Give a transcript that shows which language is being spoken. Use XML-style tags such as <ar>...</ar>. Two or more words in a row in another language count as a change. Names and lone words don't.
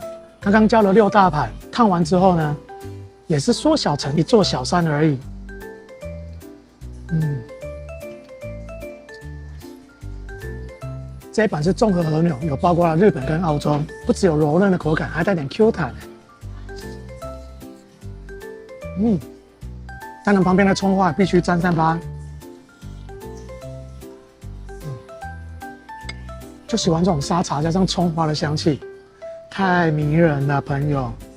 <zh>剛剛叫了6大盤，燙完之後呢，也是縮小成一座小山而已。這一版是綜合和牛，有包括了日本跟澳洲，不只有柔嫩的口感，還帶點 Q 彈。當然旁邊的蔥花必須沾上吧。就喜歡這種沙茶加上蔥花的香氣，太迷人了，朋友。</zh>